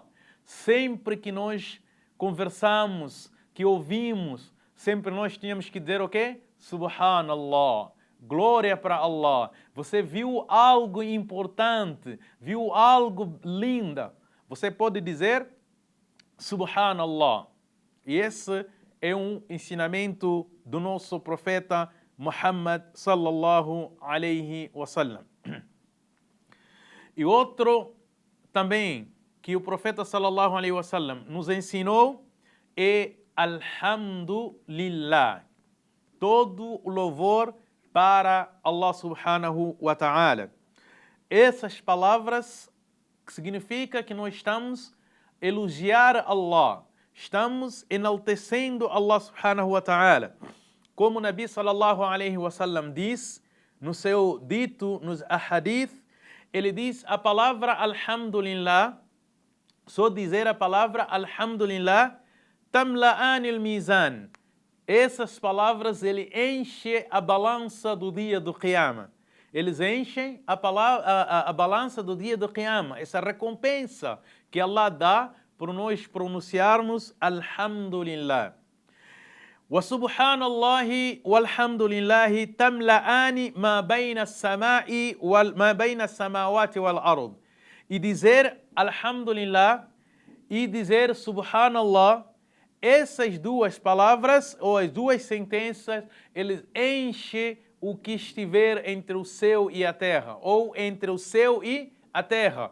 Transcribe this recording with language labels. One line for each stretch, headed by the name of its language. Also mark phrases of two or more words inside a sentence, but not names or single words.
Portuguese: Sempre que nós conversamos, que ouvimos, sempre nós tínhamos que dizer o quê? Subhanallah. Glória para Allah. Você viu algo importante, viu algo lindo, você pode dizer Subhanallah. E esse é um ensinamento do nosso profeta Muhammad
Arabic: صلى الله عليه وسلم.
Portuguese: E outro também que o profeta
Arabic: صلى الله عليه وسلم
Portuguese: nos ensinou é Alhamdulillah. Todo o louvor para Allah
Arabic: سبحانه وتعالى.
Portuguese: Essas palavras significam que nós estamos a elogiar Allah, estamos enaltecendo Allah
Arabic: سبحانه وتعالى.
Portuguese: Como o Nabi
Arabic: صلى الله عليه وسلم
Portuguese: diz no seu dito, nos ahadith, ele diz a palavra Alhamdulillah, só dizer a palavra
Arabic: الحمد لله تملأ الميزان.
Portuguese: Essas palavras, ele enche a balança do dia do Qiyamah. Eles enchem a balança do dia do Qiyamah. Essa recompensa que Allah dá por nós pronunciarmos Alhamdulillah.
Arabic: وسبحان الله والحمد لله تملأان ما بين السماء وما بين السماوات والأرض.
Portuguese: E dizer Alhamdulillah e dizer Subhanallah, essas duas palavras ou as duas sentenças, eles enchem o que estiver entre o céu e a terra, ou entre o céu e a terra.